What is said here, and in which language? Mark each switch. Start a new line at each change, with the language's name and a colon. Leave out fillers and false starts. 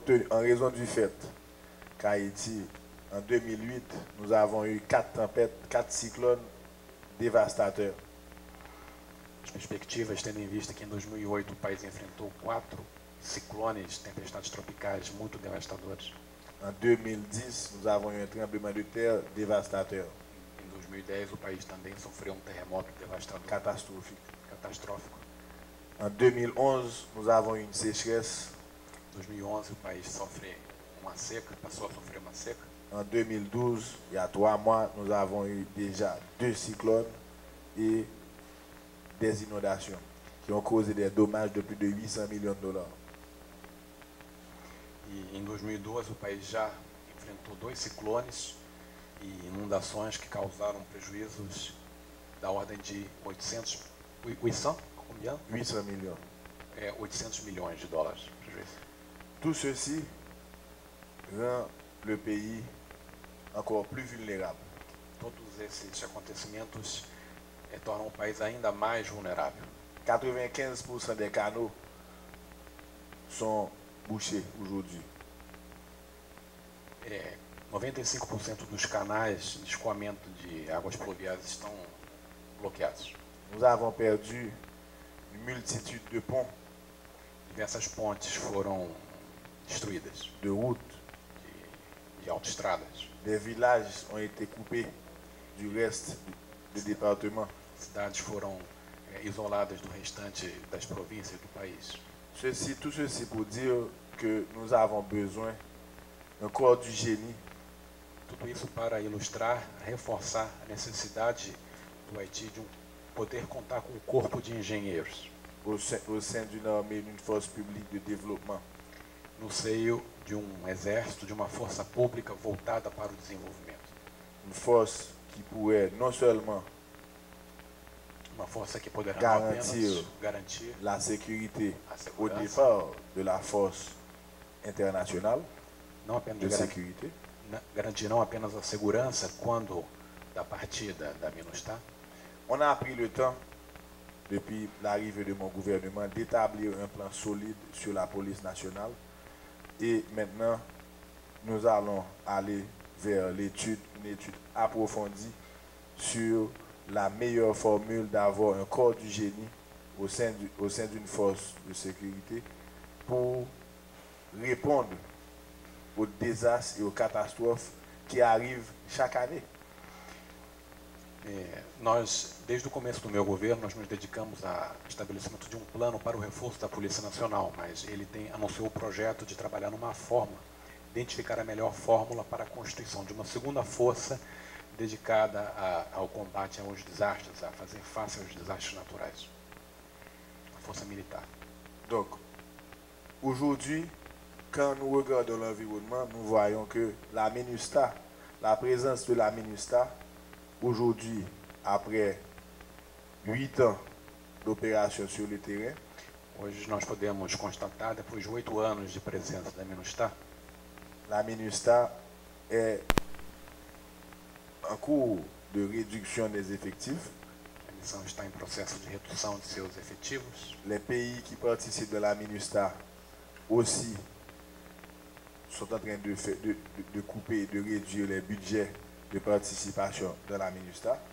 French: en raison du fait qu'Haïti, en 2008, nous avons eu 4 tempêtes, 4 cyclones dévastateurs.
Portuguese: As perspectivas, tendo em vista que em 2008 o país enfrentou 4 ciclones, tempestades tropicais muito devastadores.
French: En 2010, nous avons eu un tremblement de terre dévastateur.
Portuguese: Em 2010 o país também sofreu um terremoto devastador.
French: Catastrophique.
Portuguese: Catastrófico.
French: En 2011, nous avons eu une sécheresse.
Portuguese: Em 2011 o país sofre uma seca, passou a sofrer uma seca.
French: En 2012, il y a 3 mois, nous avons eu déjà 2 cyclones et des inondations qui ont causé des dommages de plus de 800 millions de dollars.
Portuguese: E em 2012 o país já enfrentou 2 ciclones e inundações que causaram prejuízos da ordem de 800
French: millions.
Portuguese: 800 milhões de dólares de prejuízo.
French: Tout ceci rend le pays encore plus vulnérable.
Portuguese: Todos esses acontecimentos tornam o país ainda mais vulnerável.
French: 95% des canaux sont bouchés aujourd'hui.
Portuguese: 95% dos canais de escoamento de águas pluviais estão bloqueados.
French: Nous avons perdu une multitude de ponts.
Portuguese: Diversas pontes foram destruídas.
French: De routes.
Portuguese: De autoestradas.
French: Des villages ont été coupés du reste do département.
Portuguese: Cidades foram isoladas do restante das províncias do país.
French: Tout ceci pour dire que nous avons besoin d'un corps du génie.
Portuguese: Tudo isso para ilustrar, reforçar a necessidade do Haiti de poder contar com um corpo de engenheiros.
French: Au sein d'une armée, d'une force publique de développement.
Portuguese: No seio de exército, de uma força pública voltada para o desenvolvimento.
French: Une force qui pourrait non seulement
Portuguese: uma força que poderá garantir
French: la sécurité au départ de la force internationale
Portuguese: não apenas
French: de sécurité,
Portuguese: garantir não apenas a segurança quando da partida da MINUSTAH.
French: On a pris le temps depuis l'arrivée de mon gouvernement d'établir un plan solide sur la police nationale et maintenant nous allons aller vers une étude approfondie sur la meilleure formule d'avoir un corps du génie au sein d'une force de sécurité pour répondre aux désastres et aux catastrophes qui arrivent chaque année.
Portuguese: Nós, desde o começo do meu governo, nós nos dedicamos ao estabelecimento de um plano para o reforço da Polícia Nacional, mas ele anunciou o projeto de trabalhar numa forma, identificar a melhor fórmula para a constituição de uma segunda força dedicada ao combate aos desastres, a fazer face aos desastres naturais. A força militar.
French: Donc, aujourd'hui, quand nous regardons l'environnement, nous voyons que la MINUSTAH, la présence de la MINUSTAH, aujourd'hui, après 8 ans d'opération sur le terrain,
Portuguese: hoje nós podemos constatar, depois de 8 anos de presença da MINUSTAH,
French: la MINUSTAH est en cours de réduction des effectifs.
Portuguese: A missão está em processo de redução de seus efetivos.
French: Les pays qui participent de la MINUSTAH aussi sont en train de couper, de réduire les budgets de participation de la MINUSTAH.